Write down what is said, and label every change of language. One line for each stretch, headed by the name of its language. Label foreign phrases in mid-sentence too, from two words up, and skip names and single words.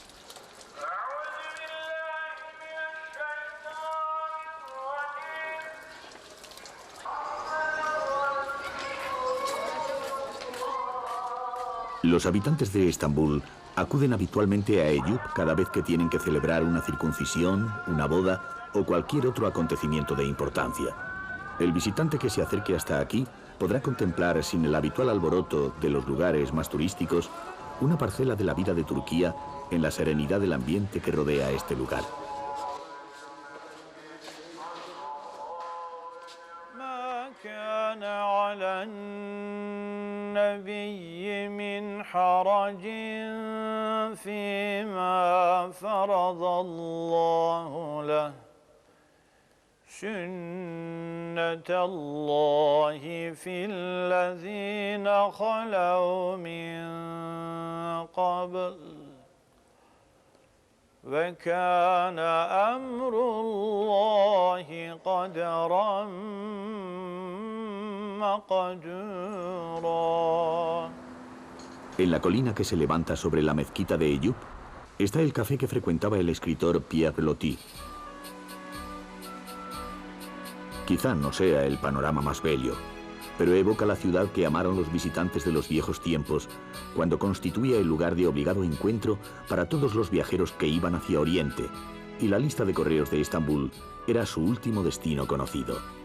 Spanish: Los habitantes de Estambul acuden habitualmente a Eyüp cada vez que tienen que celebrar una circuncisión, una boda o cualquier otro acontecimiento de importancia. El visitante que se acerque hasta aquí podrá contemplar, sin el habitual alboroto de los lugares más turísticos, una parcela de la vida de Turquía en la serenidad del ambiente que rodea este lugar.
Arabic: حرج فيما فرض الله له سنة الله في الذين خلوا من قبل وكان أمر الله قدرا مقدورا.
Spanish: En la colina que se levanta sobre la mezquita de Eyüp está el café que frecuentaba el escritor Pierre Loti. Quizá no sea el panorama más bello, pero evoca la ciudad que amaron los visitantes de los viejos tiempos, cuando constituía el lugar de obligado encuentro para todos los viajeros que iban hacia Oriente, y la lista de correos de Estambul era su último destino conocido.